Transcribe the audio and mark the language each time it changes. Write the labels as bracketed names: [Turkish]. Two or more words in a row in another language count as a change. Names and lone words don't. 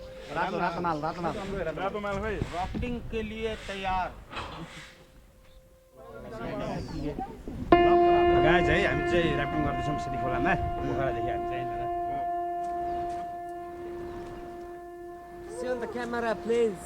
[Nepali] रातो माल भाई [Hindi] राफ्टिंग के लिए तैयार [Nepali] गाइज है हामी चाहिँ राफ्टिङ गर्दैछौँ सिटी खोलामा पोखरादेखि हामी चाहिँ [English] See on the camera, please.